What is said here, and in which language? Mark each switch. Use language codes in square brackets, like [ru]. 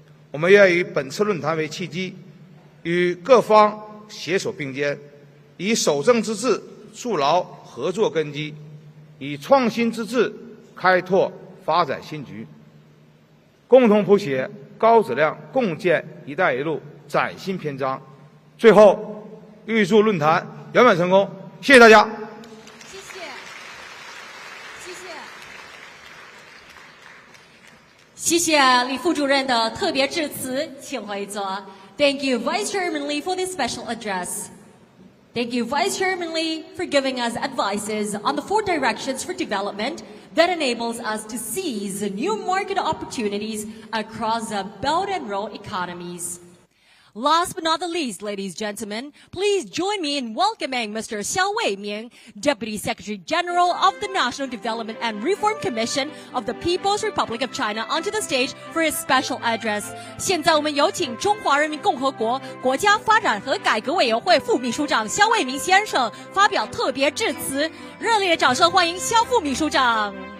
[zh] 我们愿以本次论坛为契机，与各方携手并肩，以守正之治筑牢合作根基，以创新之智开拓发展新局，共同谱写高质量共建“一带一路”崭新篇章。最后，预祝论坛圆满成功，谢谢大家。谢谢，谢谢，谢谢李副主任的特别致辞，请回座。 [en] Thank you, Vice Chairman Lee, for this special address. Thank you, Vice Chairman Lee, for giving us advices on the 4 directions for development that enables us to seize new market opportunities across the Belt and Road economies. Last but not the least, ladies and gentlemen, please join me in welcoming Mr. Xiao Weiming, Deputy Secretary General of the National Development and Reform Commission of the People's Republic of China onto the stage for his special address. [zh] 现在我们有请中华人民共和国国家发展和改革委员会副秘书长肖卫明先生发表特别致辞，热烈的掌声欢迎肖副秘书长。